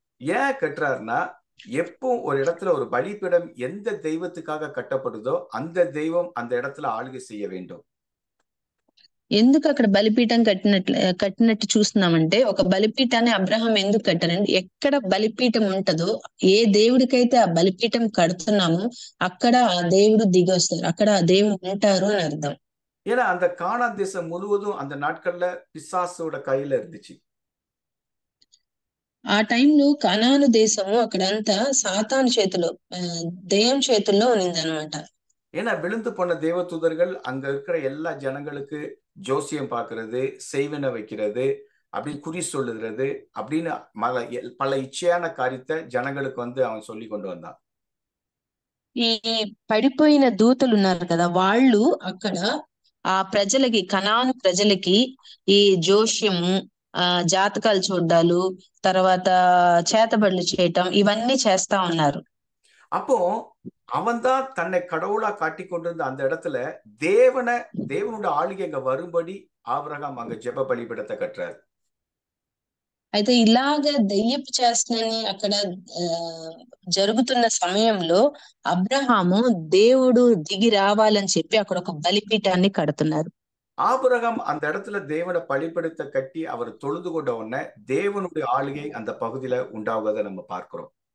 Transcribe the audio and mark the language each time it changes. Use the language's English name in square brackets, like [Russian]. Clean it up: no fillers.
[Tamil] ஏன் கட்டுறாருன்னா, எப்போ ஒரு இடத்துல ஒரு பலிபீடம் எந்த தெய்வத்துக்காக கட்டப்படுதோ அந்த தெய்வம் அந்த இடத்துல ஆளுகை செய்ய வேண்டும். [Telugu] ఎందుకు అక్కడ బలిపీఠం కట్టినట్టు చూస్తున్నామంటే, ఒక బలిపీఠాన్ని అబ్రహాం ఎందుకు కట్టారంటే, ఎక్కడ బలిపీఠం ఉంటదో, ఏ దేవుడికైతే ఆ బలిపీఠం కడుతున్నామో అక్కడ ఆ దేవుడు దిగి వస్తారు, అక్కడ ఆ దేవుడు ఉంటారు అని అర్థం. [Tamil] ஏன்னா அந்த கானான் தேசம் முழுவதும் அந்த நாட்கள்ல பிசாசோட கையில இருந்துச்சு. [Telugu] ఆ టైంలో కనాను దేశము అక్కడంతా సాతాను చేతిలో, దెయ్యం చేతుల్లో ఉన్నదన్నమాట. [Tamil] ஏன்னா விழுந்து போன தேவதூதர்கள் அங்க இருக்கிற எல்லா ஜனங்களுக்கு ஜோசியம் பார்க்கறது, செய்வன வைக்கிறது, அப்படின்னு குறி சொல்லுகிறது, அப்படின்னு பல இச்சையான காரியத்தை ஜனங்களுக்கு அவன் சொல்லி கொண்டு வந்தான். [Telugu] ఈ పడిపోయిన దూతలు ఉన్నారు కదా, వాళ్ళు అక్కడ ఆ ప్రజలకి, కనాను ప్రజలకి ఈ జోష్యము, జాతకాలు చూడ్డాలు, తర్వాత చేతబడులు చేయటం, ఇవన్నీ చేస్తా ఉన్నారు. [Tamil] அப்போ அவன் தான் தன்னை கடவுளா காட்டி கொண்டிருந்த அந்த இடத்துல தேவனுடைய ஆளுகை அங்க வரும்படி ஆபிரகாம் அங்க ஜெப பலிபீடத்தை கட்டுறாரு. [Telugu] అయితే ఇలాగ దెయ్యపు చేష్టని అక్కడ జరుగుతున్న సమయంలో అబ్రహాము దేవుడు దిగి రావాలని చెప్పి అక్కడ ఒక బలిపీఠాన్ని కడుతున్నారు. [Tamil] ஆபிரகாம் அந்த இடத்துல தேவனை பலிபீடத்தை கட்டி அவர் தொழுது கொண்ட உடனே தேவனுடைய ஆளுகை அந்த பகுதியில உண்டாவதை நம்ம பார்க்கிறோம்.